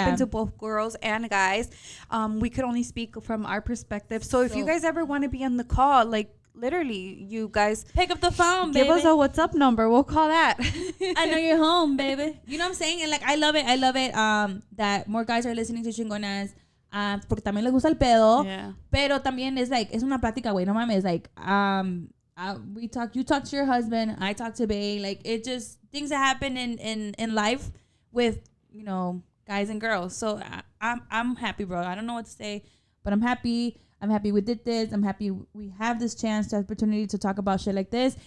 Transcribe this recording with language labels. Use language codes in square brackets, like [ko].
[en] happen to both girls and guys. We could only speak from our perspective. So if you guys ever want to be on the call, like literally, you guys pick up the phone, baby. give us a WhatsApp number. We'll call that. I know you're home, baby. You know what I'm saying? And like, I love it that more guys are listening to Chingonas. [es] Porque también les gusta el pedo. [en] Yeah. [es] Pero también es like, es una plática, güey. No mames. [en] Like, you talk to your husband. I talk to Bae. Like, it just, things that happen in life with, you know, guys and girls. So I'm happy, bro. I don't know what to say, but I'm happy. I'm happy we did this. I'm happy we have this chance, the opportunity to talk about shit like this.